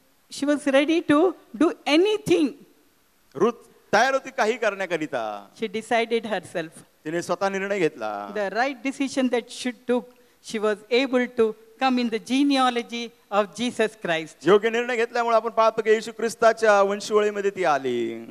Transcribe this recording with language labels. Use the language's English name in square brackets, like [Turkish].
[English] She was ready to do anything. [Marathi] Ruth तयार होती काही करण्याकरिता. [English] She decided herself. [Marathi] तिने स्वतः निर्णय घेतला. [English] The right decision that she took, she was able to come in the genealogy of Jesus Christ. [Marathi] योग्य निर्णय घेतल्यामुळे आपण पाहतो की येशू ख्रिस्ताच्या वंशवळीमध्ये ती आली.